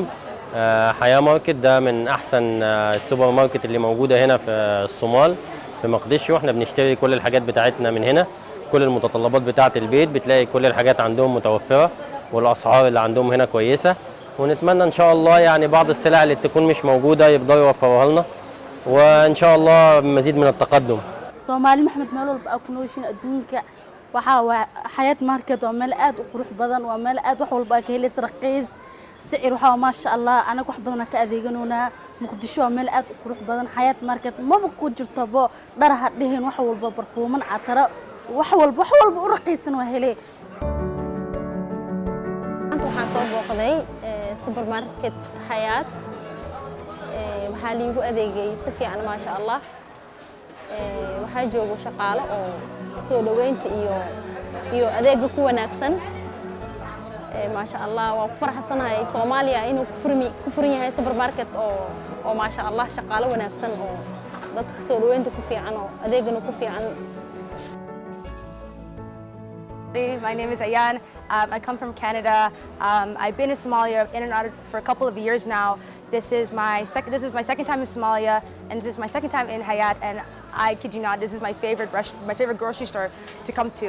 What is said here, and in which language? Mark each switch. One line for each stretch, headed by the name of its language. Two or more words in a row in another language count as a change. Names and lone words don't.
Arabic: حياة ماركت ده من أحسن السوبر ماركت اللي موجودة هنا في الصومال في مقدشو. احنا بنشتري كل الحاجات بتاعتنا من هنا، كل المتطلبات بتاعة البيت بتلاقي كل الحاجات عندهم متوفرة والأسعار اللي عندهم هنا كويسة، ونتمنى إن شاء الله يعني بعض السلع اللي تكون مش موجودة يقدروا يوفروها لنا وإن شاء الله مزيد من التقدم.
Somali: Soomaali maxamed meel walba aad ku nooshiin adduunka waxa Hayaat Market waa meel aad u qurux badan, waa meel aad wax walba ka helaysa raqiis sicir waxa
Arabic: ما شاء الله
Somali: anaga wax badan ka adeeganoona Muqdisho waa meel aad u qurux badan. Hayaat Market maba ku jirto dhar hadhihin wax walba barfuuman catara wax walba u raqiisan waa helay. waxaan soo booqday
Arabic: سوبر ماركت حياة
Somali: waxaa liigu adeegay si fiican
Arabic: ما شاء الله.
Somali: waxaa joogo shaqaale oo soo dhaweynta iyo adeega ku wanaagsan
Arabic: ما شاء الله.
Somali: waa ku faraxsanahay Soomaaliya inuu ku furan yahay
Arabic: سوبر ماركت
Somali: oo
Arabic: ما شاء الله
Somali: shaqaale wanaagsan oo dadka soo dhaweynta ku fiican oo adeegana ku fiican.
English: My name is Ayan. I come from Canada. I've been in Somalia in and out for a couple of years now. This is my second time in Somalia, and this is my second time in Hayaat. And I kid you not, this is my favorite grocery store to come to.